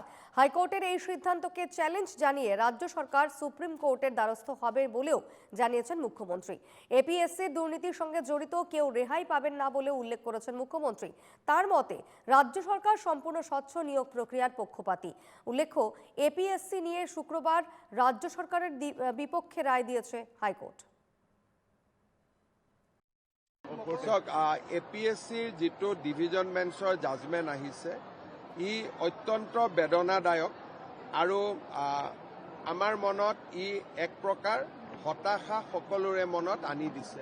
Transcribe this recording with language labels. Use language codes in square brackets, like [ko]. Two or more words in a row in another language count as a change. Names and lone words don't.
[bn] হাইকোর্টের এই সিদ্ধান্তকে চ্যালেঞ্জ জানিয়ে রাজ্য সরকার সুপ্রিম কোর্টের দ্বারস্থ হবে বলেও জানিয়েছেন মুখ্যমন্ত্রী। এপিএসসির দুর্নীতির সঙ্গে জড়িত কেউ রেহাই পাবেন না বলে উল্লেখ করেছেন মুখ্যমন্ত্রী। তার মতে রাজ্য সরকার সম্পূর্ণ স্বচ্ছ নিয়োগ প্রক্রিয়ার পক্ষপাতী। উল্লেখ্য, এপিএসসি নিয়ে শুক্রবার রাজ্য সরকারের বিপক্ষে রায় দিয়েছে হাইকোর্ট। [as] এপিএসচিৰ যিটো ডিভিজন বেঞ্চৰ জাজমেণ্ট আহিছে ই অত্যন্ত বেদনাদায়ক আৰু আমাৰ মনত ই এক প্ৰকাৰ হতাশা সকলোৰে মনত আনি দিছে।